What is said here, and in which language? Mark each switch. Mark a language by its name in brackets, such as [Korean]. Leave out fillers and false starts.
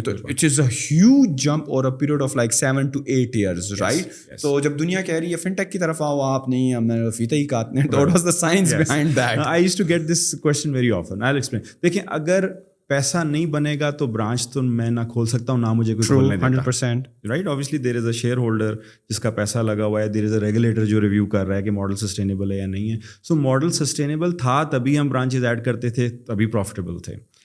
[Urdu] تو [English] it is a huge jump over a period of like 7 to 8 years, right? [Urdu] تو جب دنیا کہہ رہی ہے فنٹیک کی طرف آؤ, آپ نہیں, ہم نے فیتے ہی کاٹنے. [English] What was the science behind that? I used to get this question very often. I'll explain. [Urdu] دیکھیں, اگر پیسہ نہیں بنے گا تو برانچ تو میں نہ کھول سکتا ہوں, نہ مجھے کوئی کھولنے دیتا. [English] 100%. [Urdu] Right, [English] obviously there is a shareholder [Urdu] holder جس کا پیسہ لگا ہوا ہے, [English] there is a regulator [Urdu] جو ریویو کر رہا ہے کہ ماڈل سسٹینیبل ہے یا نہیں ہے. سو ماڈل سسٹینیبل تھا تبھی ہم برانچز ایڈ کرتے تھے, تبھی پروفیٹیبل تھے.